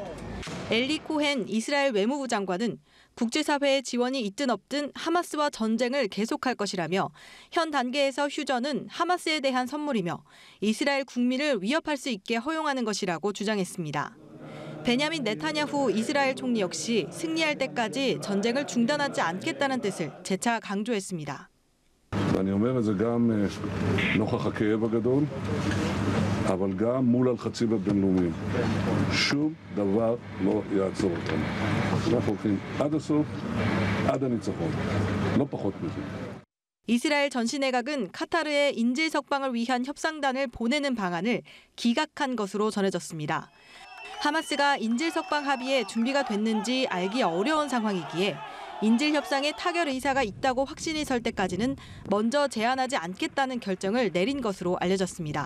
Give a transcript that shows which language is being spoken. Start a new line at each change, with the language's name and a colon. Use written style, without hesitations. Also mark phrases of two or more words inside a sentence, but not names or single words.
Korean: 엘리 코헨 이스라엘 외무부 장관은 국제사회의 지원이 있든 없든 하마스와 전쟁을 계속할 것이라며 현 단계에서 휴전은 하마스에 대한 선물이며 이스라엘 국민을 위협할 수 있게 허용하는 것이라고 주장했습니다. 베냐민 네타냐후 이스라엘 총리 역시 승리할 때까지 전쟁을 중단하지 않겠다는 뜻을 재차 강조했습니다.
Hebrew: ואני אומר את זה גם נוכח הכאב הגדול, אבל גם מול הלחצים הבינלאומיים. שום דבר לא יעצור אותנו. אנחנו הולכים עד הסוף, עד הניצחון. לא פחות מזה.
Korean: 이스라엘 전시내각은 카타르에 인질 석방을 위한 협상단을 보내는 방안을 기각한 것으로 전해졌습니다. 하마스가 인질 석방 합의에 준비가 됐는지 알기 어려운 상황이기에 인질 협상에 타결 의사가 있다고 확신이 설 때까지는 먼저 제안하지 않겠다는 결정을 내린 것으로 알려졌습니다.